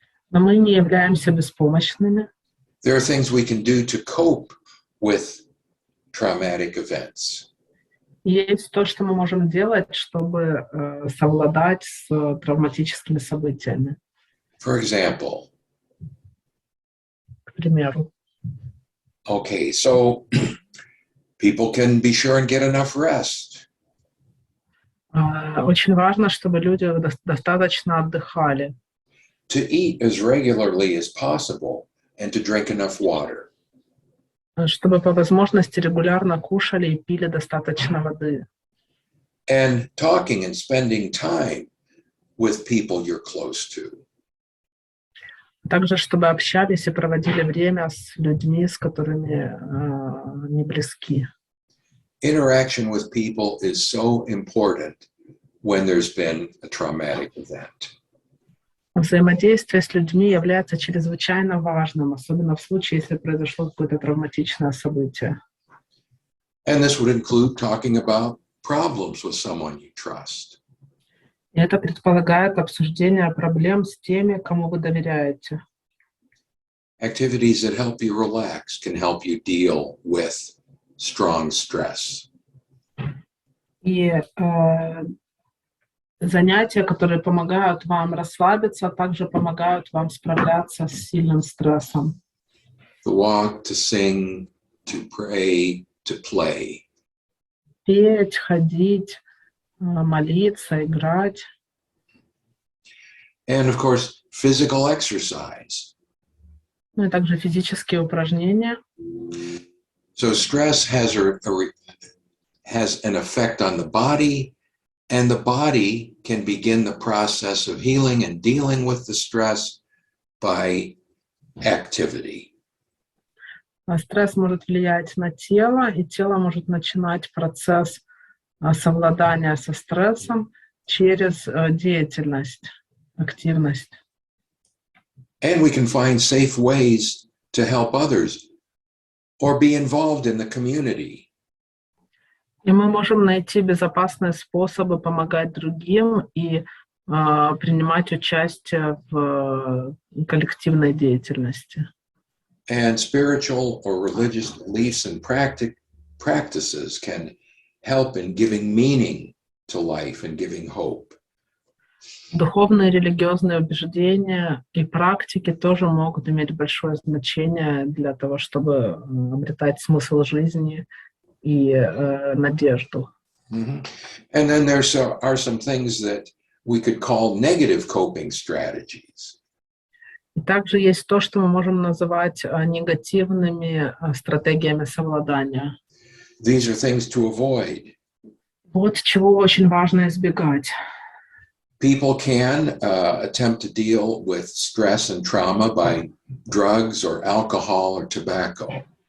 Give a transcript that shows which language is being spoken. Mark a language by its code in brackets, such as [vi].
[ru] Но мы не являемся беспомощными. [en] There are things we can do to cope with traumatic events. [ru] Есть то, что мы можем делать, чтобы совладать с травматическими событиями. [en] For example, [ru] К примеру. [en] okay, so people can be sure and get enough rest. [ru] Очень важно, чтобы люди достаточно отдыхали. [en] To eat as regularly as possible and to drink enough water. [ru] Чтобы по возможности регулярно кушали и пили достаточно воды. [en] And talking and spending time with people you're close to. [ru] Также, чтобы общались и проводили время с людьми, с которыми не близки. [en] Interaction with people is so important when there's been a traumatic event. [ru] Взаимодействие с людьми является чрезвычайно важным, особенно в случае, если произошло какое-то травматичное событие. [en] And this would include talking about problems with someone you trust. [ru] И это предполагает обсуждение проблем с теми, кому вы доверяете. [en] Activities that help you relax can help you deal with strong stress. [ru] И занятия, которые помогают вам расслабиться, также помогают вам справляться с сильным стрессом. [en] To walk, to sing, to pray, to play. [ru] Петь, ходить, молиться, играть. [en] And of course, physical exercise. [ru] Ну и также физические упражнения. [en] So stress has an effect on the body, and the body can begin the process of healing and dealing with the stress by activity. [ru] Стресс может влиять на тело, и тело может начинать процесс совладания со стрессом через деятельность, активность. [en] And we can find safe ways to help others or be involved in the community. [ru] И мы можем найти безопасные способы помогать другим и принимать участие в коллективной деятельности. [en] And spiritual or religious beliefs and practices can help in giving meaning to life and giving hope. [ru] Духовные религиозные убеждения и практики тоже могут иметь большое значение для того, чтобы обретать смысл жизни и надежду. Mm-hmm. [en] And then there are some things that we could call negative coping strategies. [ru] И также есть то, что мы можем называть негативными стратегиями совладания. [en] These are things to avoid. [ru] Вот чего очень важно избегать. [en] People can attempt to deal with stress and trauma by drugs or alcohol or tobacco.